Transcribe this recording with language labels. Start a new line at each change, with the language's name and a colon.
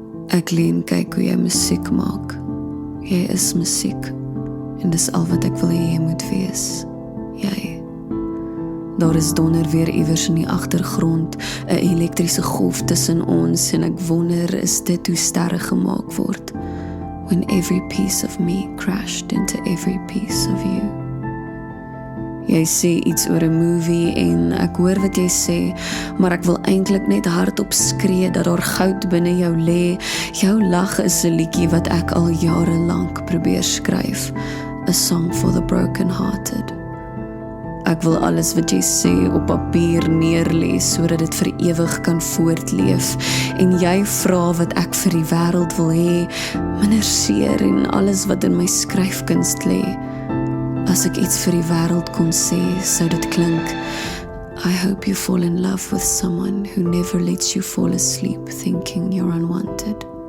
Afrikaans: Ek lê en kyk hoe jy musiek maak. Jy is musiek, en dis al wat ek wil hê jy moet wees. Jy. Daar is donder weer iewers in die agtergrond, 'n elektriese golf tussen ons, en ek wonder, is dit hoe sterre gemaak word?
English: When every piece of me crashed into every piece of you.
Afrikaans: Jy sê iets oor 'n movie en ek hoor wat jy sê, maar ek wil eintlik net hardop skree dat daar goud binne jou lê. Jou lag is 'n liedjie wat ek al jare lank probeer skryf.
English: A song for the broken-hearted.
Afrikaans: Ek wil alles wat jy sê op papier neerlê sodat dit vir ewig kan voortleef. En jy vra wat ek vir die wêreld wil hê, minder seer en alles wat in my skryfkuns lê. As ek iets vir die wêreld kon sê, sou dit klink:
English: I hope you fall in love with someone who never lets you fall asleep thinking you're unwanted.